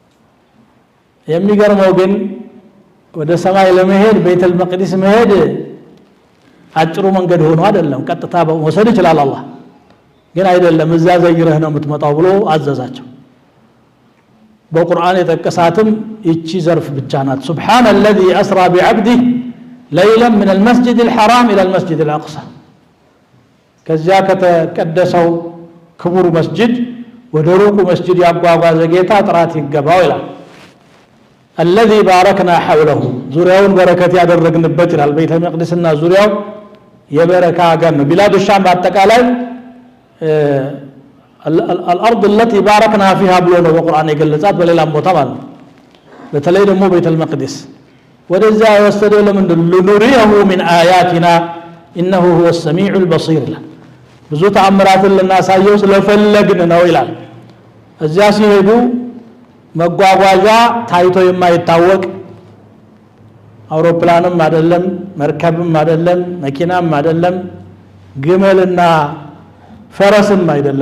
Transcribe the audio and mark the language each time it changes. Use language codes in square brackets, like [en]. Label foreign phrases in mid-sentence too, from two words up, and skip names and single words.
[am] የሚገርመው ግን ወደ ሰማይ ለመሄድ ቤተል መቅደስ መሄድ አጭሩ መንገድ ሆኖ አይደለም ቀጥታ መውሰድ ይችላል አላህ ግን አይደለም እዛ ዘይረህ ነው የምትመጣው ብሎ አዘዛቸው በቁርአን የተቀሳተም እቺ ዘርፍ ብቻ ናት [ar] سبحان الذي اسرى بعبده ليلا من المسجد الحرام الى المسجد الاقصى [am] ከዚያ ከተቀደሰው ክቡር መስጂድ ወደ ሩቁ መስጂድ ያጓጓዘ ጌታ ጥራት ይገባው ይላል [ar] الذي باركنا حوله [am] ዙሪያውን በረከት ያደረግንበት ይላል ቤተ መቅደስና ዙሪያው የበረካ ሀገር ነው ቢላዱ ሻም በአጠቃላይ [ar] الارض التي باركنا فيها [am] ብሎ ነው በቁርአን የገለጻት በሌላም ቦታ ማለት ነው በተለይ ደግሞ ቤተ መቅደስ ወደዛ ወሰደው ለምንድን لنريه [ar] من آياتنا انه هو السميع البصير [am] ብዙ ተአምራትን ለናሳየው ስለፈለግን ነው ይላል እዚያ ሲሄዱ መጓጓዣ ታይቶ የማይታወቅ አውሮፕላንም አይደለም መርከብም አይደለም መኪናም አይደለም ግመልና ፈረስም አይደለም